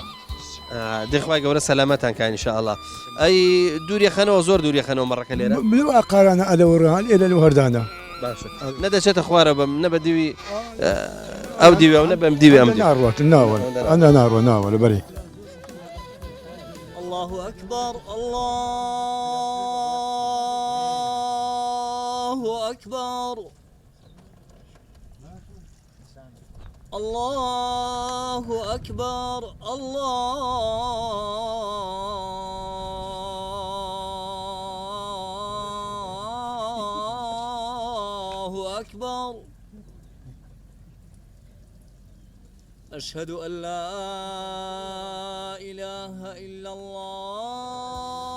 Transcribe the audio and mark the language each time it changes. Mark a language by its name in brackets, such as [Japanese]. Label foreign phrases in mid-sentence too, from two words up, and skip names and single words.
[Central Kurdish] دەخوای گەورە سەلامەتان کە ئینشاءالله ئەی دووریەخەنەوە زۆر دووریەخەنەوە مەڕەکە لێرە لەو ئاقارانە ئەلەوەڕان ئێرە لەو هەردانە باشە نەدەچێتە خوارە بم نە بە دیوی ئەو دیوێ و نە بەم دیوێ ئەم ناڕوات ناوە ئەنە ناڕوە ناوە لە بەری [Arabic] الله أكبر الله أكبر الله أكبر الله أكبر أشهد أن لا إله إلا الله